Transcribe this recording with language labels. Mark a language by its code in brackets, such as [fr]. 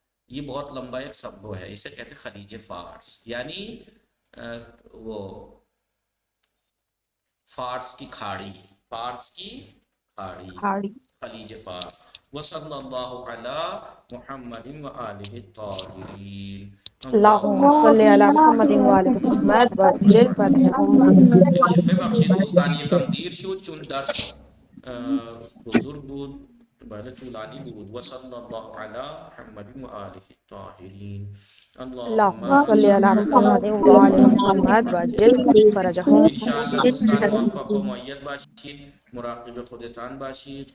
[ur] یہ بہت لمبا ایک سب ہے، اسے کہتے ہیں خلیج فارس، یعنی وہ فارس کی کھاڑی، فارس کی کھاڑی، خلیج فارس. [ar] وصلی اللہ علی محمد وآلہ الطاہرین. اللهم صل على محمد وآل محمد وعجل فرجهم. [fa] ببخشید دوستان یکم دیر شد چون درس بزرگ بود، بله طولانی بود. [ar] وصلی الله علی محمد وآله الطاهرین. اللهم صل علی محمد و آل محمد و عجل فرجهم. [fa] انشاءالله دوستان موفق و مؤید باشید، مراقب خودتان باشید.